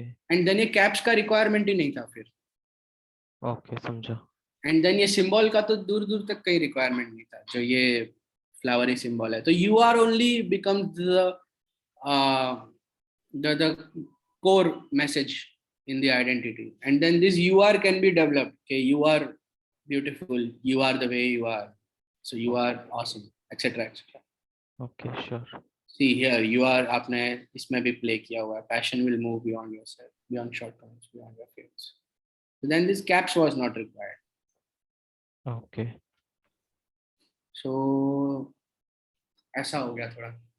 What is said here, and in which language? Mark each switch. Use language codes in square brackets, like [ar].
[hi] And then ये caps का requirement ही नहीं था फिर. ओके, समझा. एंड देन ये सिंबल का तो दूर दूर तक कोई रिक्वायरमेंट नहीं था. जो ये फ्लावरी सिंबल है तो [en] UR only becomes the core message in the identity, and then this you are can be developed. Okay, you are beautiful, you are the way you are, so you are awesome, etc. etc. Okay, sure. See here, you are [hi] आपने इसमें भी play किया हुआ है. [en] Passion will move beyond yourself, beyond shortcomings, beyond your fears. So then this caps was not required. Okay. [hi] So ऐसा हो गया थोड़ा.